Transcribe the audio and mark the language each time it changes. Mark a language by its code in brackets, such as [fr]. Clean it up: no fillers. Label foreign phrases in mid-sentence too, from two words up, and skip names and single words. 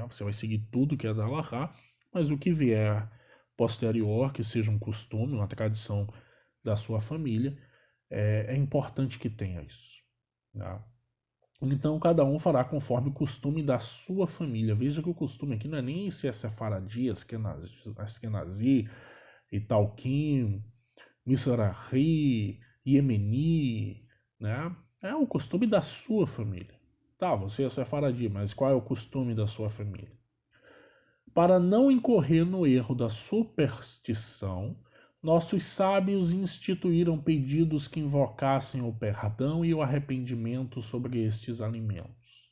[pt] Você vai seguir tudo que é da Allahá, mas o que vier posterior, que seja um costume, uma tradição da sua família, é importante que tenha isso. Né? Então cada um fará conforme o costume da sua família. Veja que o costume aqui não é nem se é sefaradi, askenazi, italquim, misrahi, iemeni, né? É o costume da sua família. Tá, você é sefaradi, mas qual é o costume da sua família? Para não incorrer no erro da superstição, nossos sábios instituíram pedidos que invocassem o perdão e o arrependimento sobre estes alimentos.